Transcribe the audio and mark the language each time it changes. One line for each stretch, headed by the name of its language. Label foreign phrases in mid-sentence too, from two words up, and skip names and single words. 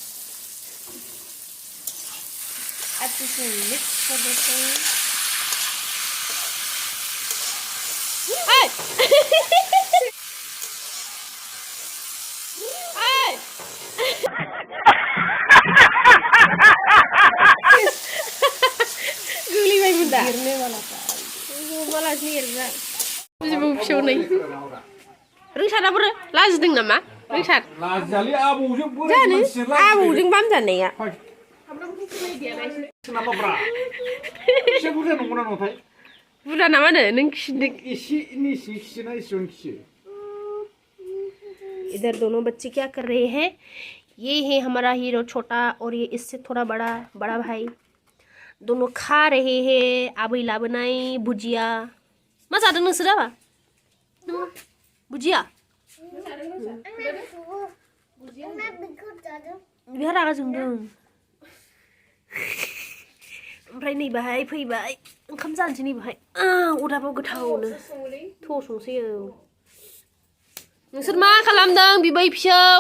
Bodo: आथिं मिक्स खालामदो गोलैबाय बुन्दा गिरनो माला गिरना जिबौ फिसौ नै रोंसारा बोरो लाजिदों नामा रोंसार लाजियालै आबौजों बोरै जानो मानसिया आबौजों बाम जानाया सोनाबाब्रा एसे बुरजा नंगौना नङाथाय बुरजा नामा नो नों खिदों एसेनि एसे खियोना एसेबां खियो
Hindi: इधर दोनों बच्चे क्या कर रहे हैं? ये है हमारा हीरो छोटा और ये इससे थोड़ा बड़ा भाई। दोनों खा रहे हैं
Bodo: आबै लाबोनाय
Hindi: भुजिया।
Bodo: मा जादों नोंसोर बा? भुजिया? बिहा रागा जोंदों। ओमफ्राय नै बाहाय फैबाय ओंखाम जानोसै नै बाहाय अदाबाव गोथावनो थ' संसै नोंसोर मा खालामदों बिबै फिसौ?